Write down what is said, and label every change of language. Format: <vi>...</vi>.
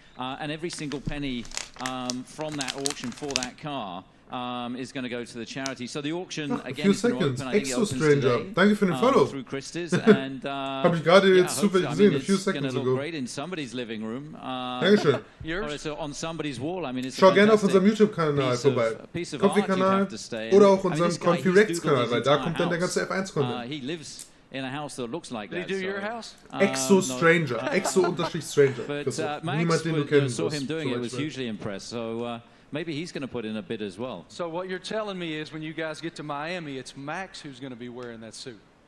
<en>And every single penny from that auction for that car is going to go to the charity. So the auction again is going to open. I think it opens today.</en> <de>Danke für den Follow.</de> <en>Through Christie's, and</en> <de>habe ich gerade jetzt zufällig gesehen,</de> <en>a few seconds ago. Great in somebody's living room.</en> <de>Dankeschön.</de> <en>So on somebody's wall. I mean, it's</en> <de>schau gerne auf unserem YouTube-Kanal vorbei. Konfi-Kanal oder auch unserem Konfi Reaktion-Kanal, weil da kommt dann der ganze F1-Content.</de> <en>He lives in a house that looks like that. Did he do your house? Exo-Stranger. Exo-Stranger. But Max, saw him doing it, was hugely impressed. So maybe he's going to put in a bid as well. So what you're telling me is when you guys get to Miami, it's Max who's going to be wearing that suit.</en>